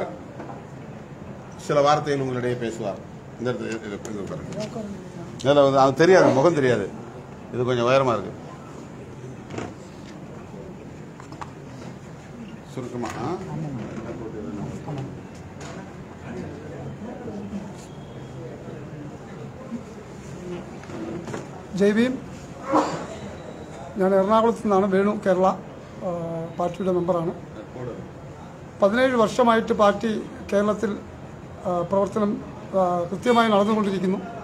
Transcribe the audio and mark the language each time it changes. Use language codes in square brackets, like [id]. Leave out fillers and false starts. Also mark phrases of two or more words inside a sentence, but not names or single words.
[ta] சில வார்த்தைகள் உங்களிடையே பேசுவார். இந்த அது தெரியாது, முகம் தெரியாது. இது கொஞ்சம் உயரமா இருக்கு. சுருக்கமா [ml] ജയ് ഭീം. ഞാൻ എറണാകുളത്ത് നിന്നാണ്. വേണു, കേരള പാർട്ടിയുടെ മെമ്പറാണ്. 17 വർഷമായിട്ട് പാർട്ടി കേരളത്തിൽ പ്രവർത്തനം കൃത്യമായി നടന്നുകൊണ്ടിരിക്കുന്നു.